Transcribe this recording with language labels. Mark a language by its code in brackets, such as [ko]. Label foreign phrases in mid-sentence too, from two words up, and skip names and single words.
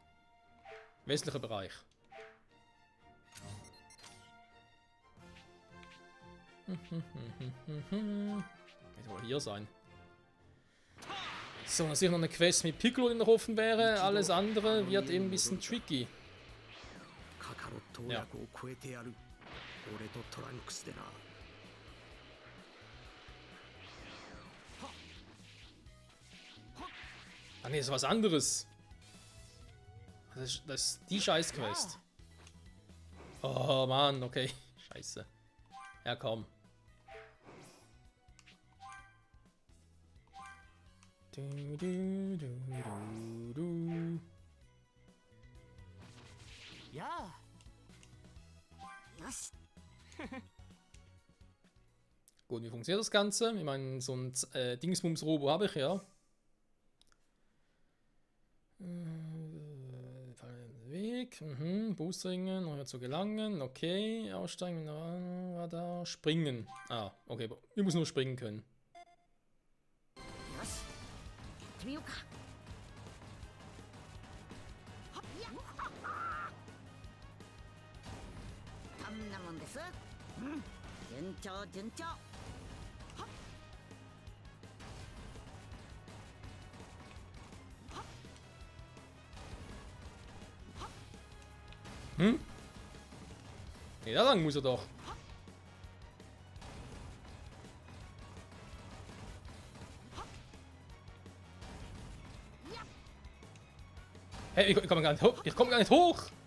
[de] Westlicher Bereich. Wird wohl hier sein. So, dass hier noch eine Quest mit Piccolo, die noch offen wäre. Alles andere wird eben ein bisschen tricky. [ja] カカロット親子を超えてやる。俺とトランクスでな。 [de] Ah ne, das ist was anderes. Das ist die Scheiß-Quest. Oh Mann, okay. Scheiße. Ja, komm. Du, du, du, du, du. [ja] やあよし [de] Gut, wie funktioniert das Ganze? Ich meine, so ein Dingsbums-Robo habe ich ja. Weg, Boostringen, noch zu gelangen, okay, aussteigen, Radar, springen. Ah, okay, wir müssen nur springen können. [ja] よしやってみようかはっやっこんなもんです順調順調 Hm? [de] Nee, da lang muss er doch. Hey, ich komme gar nicht hoch. Ich komme gar nicht hoch.